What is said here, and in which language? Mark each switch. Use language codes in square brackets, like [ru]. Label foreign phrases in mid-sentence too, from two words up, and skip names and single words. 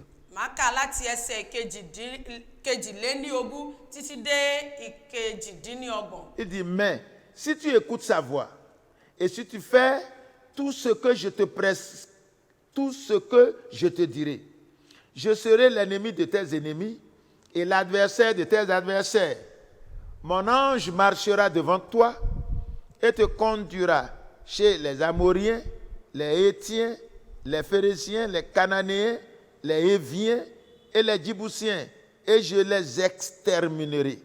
[yo] Màá kà láti ẹsẹ̀ kejìléníogún títí dé ìkejìdínlọ́gbọ̀n. [fr] Il dit, mais si tu écoutes sa voix et si tu fais tout ce que je te presse, tout ce que je te dirai, je serai l'ennemi de tes ennemis et l'adversaire de tes adversaires. Mon ange marchera devant toi et te conduira chez les Amoriens, les Hétiens, les Phéréziens, les Cananéens, les Héviens et les Djibousiens, et je les exterminerai.